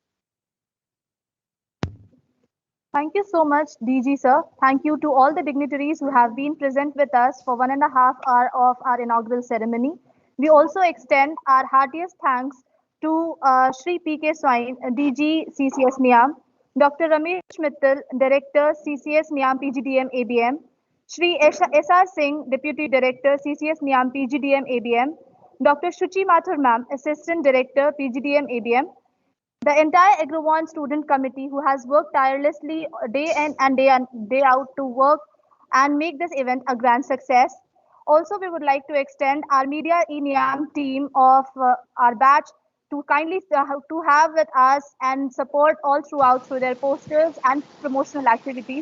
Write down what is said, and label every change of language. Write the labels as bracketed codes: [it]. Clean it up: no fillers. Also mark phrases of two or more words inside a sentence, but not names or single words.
[en] Thank you so much, DG sir. Thank you to all the dignitaries who have been present with us for 1.5 hours of our inaugural ceremony. We also extend our heartiest thanks to Shri P.K. Swain, DG CCS NIAM, Dr. Ramesh Mittal, Director CCS NIAM PGDM ABM, Shri S.R. Singh, Deputy Director CCS NIAM PGDM ABM, Dr. Shuchi Mathur Ma'am, Assistant Director PGDM ABM, the entire Agrovon student committee who has worked tirelessly day in and day out to work and make this event a grand success. Also, we would like to extend our MEDIA-E-NIAM team of our batch to kindly to have with us and support all throughout through their posters and promotional activities.